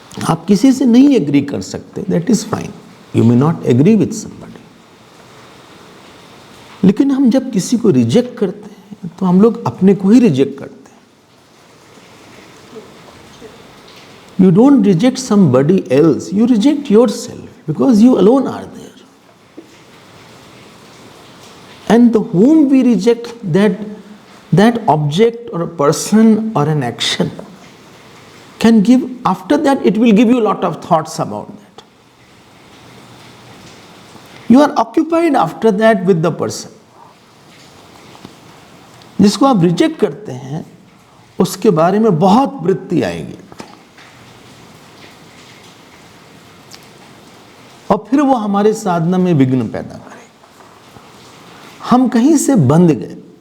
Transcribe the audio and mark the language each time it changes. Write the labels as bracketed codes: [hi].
[hi] आप किसी से नहीं एग्री कर सकते, [en] that is fine, you may not agree with somebody, [hi] लेकिन हम जब किसी को रिजेक्ट करते हैं तो हम लोग अपने को ही रिजेक्ट करते हैं। [en] You don't reject somebody else, you reject yourself, because you alone are there. And the whom we reject, that object or a person or an action can give, after that it will give you a lot of thoughts about that. You are occupied after that with the person. [hi] जिसको आप reject करते हैं उसके बारे में बहुत वृत्ति आएगी और फिर वो हमारे साधना में विघ्न पैदा करेगा। हम कहीं से बंध गए।